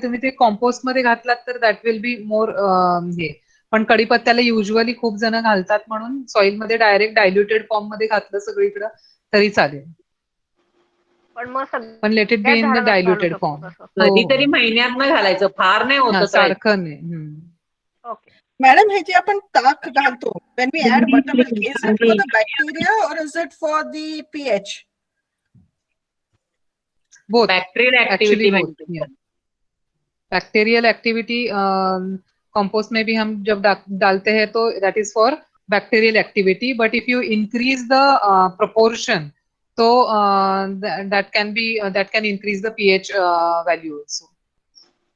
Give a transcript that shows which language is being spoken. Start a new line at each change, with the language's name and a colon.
Marathi: तुम्ही ते कॉम्पोस्ट मध्ये घातलात तर
English: That will be more हे.
Marathi: पण कढीपत्त्याला युजली खूप जण घालतात, म्हणून सॉइल मध्ये डायरेक्ट डायल्युटेड फॉर्म मध्ये घातलं सगळीकडे तरी चालेल.
English: पण let it be in the diluted form.
Marathi: कधीतरी महिन्यातनं घालायचं, फार नाही होत सारखं नाही.
English: Okay. Madam,
Marathi: हे जे आपण ताक घालतो,
English: when we add buttermilk, is it for the bacteria or is it for the pH? Both. Bacterial activity.
Hindi: Bacterial activity compost में भी हम जब डालते हैं तो
English: That is for bacterial activity, but if you increase the proportion तो that can increase the pH value also.